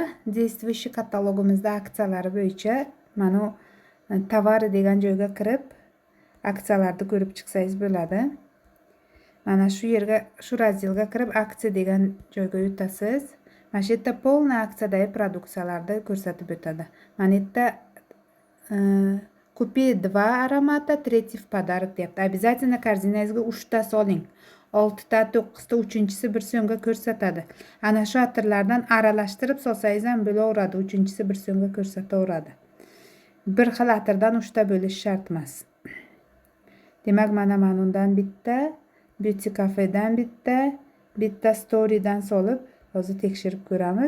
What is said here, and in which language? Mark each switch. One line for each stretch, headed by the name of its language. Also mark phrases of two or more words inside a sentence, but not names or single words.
Uzbek: Действующий katalogimizda aksiyalari bo'yicha mana tovar degan joyga kirib, aksiyalarni ko'rib chiqsangiz bo'ladi. Mana shu yerga, shu razdelga kirib, aksiya degan joyga o'tasiz. Mana shu yerda полный aksiyadagi produksiyalarni ko'rsatib o'tadi. Mana bu yerda
Russian: купи 2 аромата, третий в подарок
Uzbek: deyapti. Обязательно korzinangizga 3 ta soling. 6 ta, 9 ta, 3-chisi 1 so'mga ko'rsatadi. Ana shu atirlardan aralashtirib solsangiz ham bo'laveradi, 3-chisi 1 so'mga ko'rsataveradi. Bir xil atirdan 3 ta bo'lish shart emas. Demak, mana undan bitta, Beauty Cafe'dan bitta Story'dan solib, hozir tekshirib ko'ramiz.